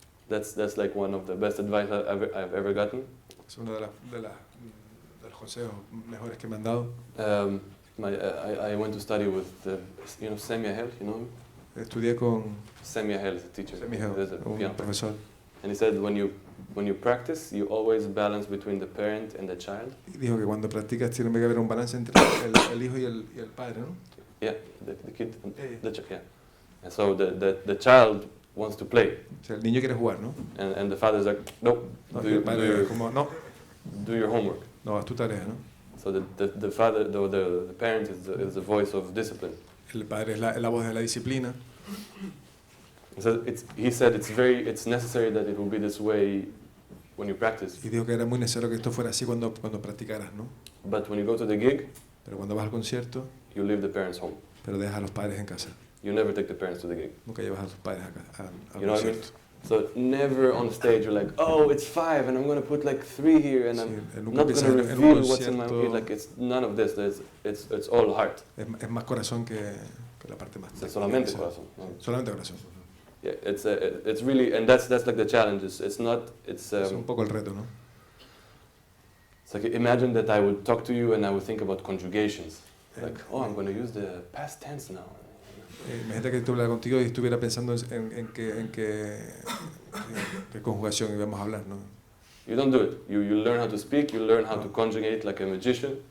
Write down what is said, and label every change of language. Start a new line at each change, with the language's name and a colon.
English: That's like one of the best advice I've ever gotten.
Spanish: Es uno de los consejos mejores que me han dado.
English: I went to study with Semia Hel, you know him?
Spanish: Estudié con
English: Semia Hel is a teacher. There's a
Spanish: un
English: piano.
Spanish: profesor.
English: And he said when you practice, you always balance between the parent and the child.
Spanish: Y dijo que cuando practicas tiene que haber un balance entre el hijo y el padre, ¿no?
English: Yeah, the kid, yeah. And so the child wants to play.
Spanish: O sea, el niño quiere jugar, ¿no?
English: And the father's like, no,
Spanish: El padre es como, no,
English: do your homework.
Spanish: no, haz tu tarea, ¿no?
English: So the father, the parent is the voice of discipline.
Spanish: El padre es la voz de la disciplina.
English: So he said it's necessary that it will be this way when you practice.
Spanish: Y dijo que era muy necesario que esto fuera así cuando practicaras, ¿no?
English: But when you go to the gig,
Spanish: Pero cuando vas al concierto,
English: you leave the parents home.
Spanish: pero dejas a los padres en casa.
English: You never take the parents to the gig.
Spanish: Nunca llevas a tus padres al
English: You know what I mean?
Spanish: concierto.
English: So never on stage you're like, oh, it's 5 and I'm going to put like 3 here and I'm not going to reveal what's in my head. Like it's none of this. It's all heart.
Spanish: Es más corazón que la parte más. Es solamente corazón. Solamente corazón.
English: Yeah, it's really, and that's like the challenge. It's not. It's
Spanish: un poco el reto, ¿no?
English: It's like imagine that I would talk to you and I would think about conjugations. Like, oh, I'm going to use the past tense now.
Spanish: Imagínate que estuviera contigo y estuviera pensando en qué conjugación íbamos a hablar, ¿no?
English: You don't do it. You learn how to speak. You learn how to conjugate like a magician.